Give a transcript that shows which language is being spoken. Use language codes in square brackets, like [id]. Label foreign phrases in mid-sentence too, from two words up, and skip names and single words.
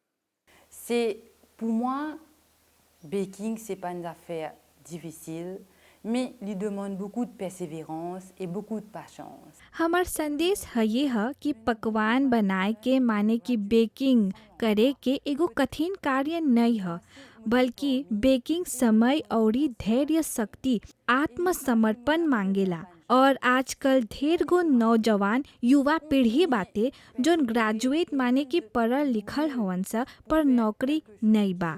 [fr] C'est pour moi, baking, c'est pas une affaire difficile, mais il demande beaucoup de persévérance et beaucoup de patience. [bho] हमार संदेश है ये है कि पकवान बनाए के माने कि बेकिंग करे के एगो कठिन कार्य नहीं है, बल्कि बेकिंग समय और धैर्य शक्ति आत्मसमर्पण मांगेला। और आजकल ढेर गो नौजवान युवा पीढ़ी बाटे जोन ग्रेजुएट माने कि पढ़ल लिखल हवन सा पर नौकरी नहीं बा।